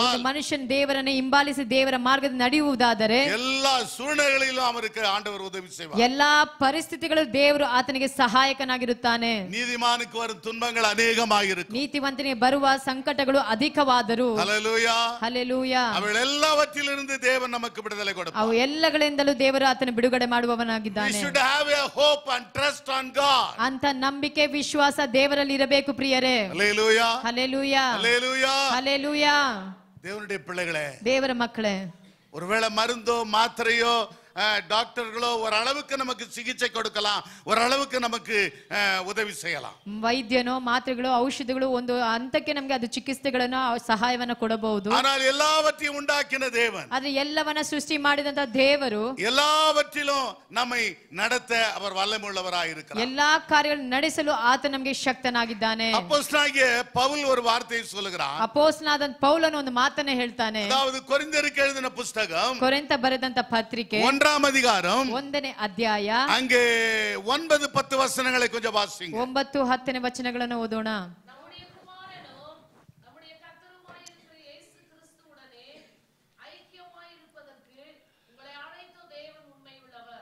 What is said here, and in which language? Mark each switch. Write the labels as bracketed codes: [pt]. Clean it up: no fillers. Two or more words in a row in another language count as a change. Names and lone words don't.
[kn] ಒಂದು ಮನುಷ್ಯನ್ ದೇವರನ್ನೇ ಹಿಂಬಾಲಿಸಿ ದೇವರ ಮಾರ್ಗದಲ್ಲಿ ನಡೆಯುವುದಾದರೆ [ta] எல்லா சூழ்நிலைகளிலும் அவருக்கு ஆண்டவர் உதவி செய்வார். [kn] ಎಲ್ಲಾ ಪರಿಸ್ಥಿತಿಗಳು ದೇವರು ಆತನಿಗೆ ಸಹಾಯಕನಾಗಿರುತ್ತಾನೆ. [ta] நீதிமானுக்கு வரும் துன்பங்கள் அநேகமாயிருக்கும். [kn] ನೀತಿವಂತನಿಗೆ ಬರುವ ಸಂಕಟಗಳು ಅಧಿಕವಾದರೂ [ta] ஹalleluya [kn] ಹಲ್ಲೆಲೂಯಾ [ta] அவள் எல்லாவற்றிலிருந்து தேவன் நமக்கு விடுதலை கொடுப்பார். [kn] ಅವು ಎಲ್ಲಗಳಿಂದಲೂ ದೇವರು ಆತನ ಬಿಡುಗಡೆ [en] We [kn] ಮಾಡುವವನಾಗಿದ್ದಾನೆ. [en] should have a hope and trust on God. [kn] ಅಂತ ನಂಬಿಕೆ ವಿಶ್ವಾಸ ದೇವರಲ್ಲಿ ಇರಬೇಕು ಪ್ರಿಯರೇ. [ta] ஹalleluya [kn] ಹಲ್ಲೆಲೂಯಾ [ta] ஹalleluya. [kn] ಹಲ್ಲೆಲೂಯಾ. [ta] தேவனுடைய பிள்ளைகளே, [kn] ದೇವರ ಮಕ್ಕಳೇ, [ta] ஒருவேளை மருந்தோ மாத்திரையோ டாக்டர்களோ ஒரு அளவுக்கு நமக்கு சிகிச்சை கொடுக்கலாம், ஒரு அளவுக்கு நமக்கு உதவி செய்யலாம். [kn] ವೈದ್ಯನೋ ಮಾತ್ರೆಗಳು ಔಷಧಿಗಳು ಒಂದು ಹಂತಕ್ಕೆ ನಮಗೆ ಅದು ಚಿಕಿತ್ಸೆಗಳನ್ನು ಸಹಾಯವನ್ನ ಕೊಡಬಹುದು. [ta] ஆனால் எல்லாவற்றையும் உண்டாக்கின தேவன், [kn] ಆದ್ರೆ ಎಲ್ಲವನ್ನ ಸೃಷ್ಟಿ ಮಾಡಿದಂತ ದೇವರು [ta] எல்லாவற்றிலும் நம்மை நடத்த அவர் வல்லமையுள்ளவராய் இருக்கிறார். [kn] ಎಲ್ಲಾ ಕಾರ್ಯಗಳನ್ನು ನಡೆಸಲು ಆತ ನಮಗೆ ಶಕ್ತನಾಗಿದ್ದಾನೆ. [ta] அப்போஸ்தலனாகிய பவுல் ஒரு வார்த்தையை சொல்லுகிறான். [kn] ಅಪೊಸ್ತಲನಾದ ಪೌಲನು ಒಂದು ಮಾತನ್ನ ಹೇಳ್ತಾನೆ. [ta] அதாவது கொரிந்தியருக்கு எழுதின புத்தகம் [kn] ಕೊರಿಂಥ ಬರೆದಂತ ಪತ್ರಿಕೆ [ta] 1 அதிகாரம் [kn] 1ನೇ ಅಧ್ಯಾಯ [ta] அங்கே 9-10 வசனங்களை கொஞ்சம் வாசிங்க. [kn] 9-10 ವಚನಗಳನ್ನು ಓದೋಣ. [ta] நம்முடைய குமாரனும் நம்முடைய கர்த்தருமாயிருக்கிற இயேசு கிறிஸ்துவுடனே ஐக்கியமாயிருப்பதற்கு உங்களை அழைத்த தேவன் உண்மையுள்ளவர்.